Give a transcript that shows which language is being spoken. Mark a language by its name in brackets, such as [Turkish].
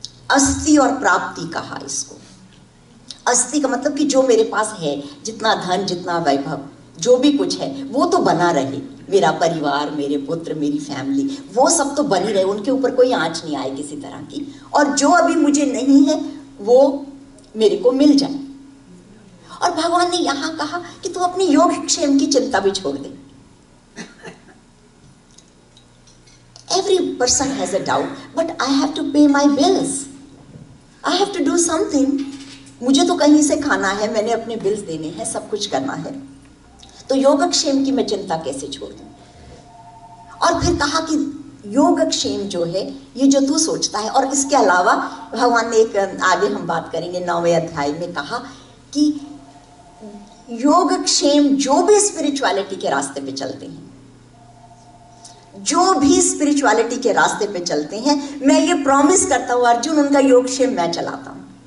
[Hindi] अस्ति और प्राप्ति कहा इसको। अस्ति का मतलब कि जो मेरे पास है, जितना धन, जितना वैभव, जो भी कुछ है वो तो बना रहे, मेरा परिवार, मेरे पुत्र, मेरी फैमिली, वो सब तो बनी रहे, उनके ऊपर कोई आंच नहीं आए किसी तरह की, और जो अभी मुझे नहीं है वो मेरे को मिल जाए। और भगवान ने यहां कहा कि तू अपनी योगक्षेम की चिंता भी छोड़ दे। [English] Every person has a doubt, but I have to pay my bills. I have to do something. [Hindi] मुझे तो कहीं से खाना है, मैंने अपने बिल्स देने हैं, सब कुछ करना है, तो योगक्षेम की मैं चिंता कैसे छोड़ दूं? और फिर कहा कि योगक्षेम जो है ये जो तू सोचता है, और इसके अलावा भगवान ने एक, आगे हम बात करेंगे 9वें अध्याय में, कहा कि योगक्षेम जो भी स्पिरिचुअलिटी के रास्ते पे चलते हैं, जो भी स्पिरिचुअलिटी के रास्ते पे चलते हैं, मैं ये प्रॉमिस करता हूं अर्जुन, उनका योगक्षेम मैं चलाता हूं।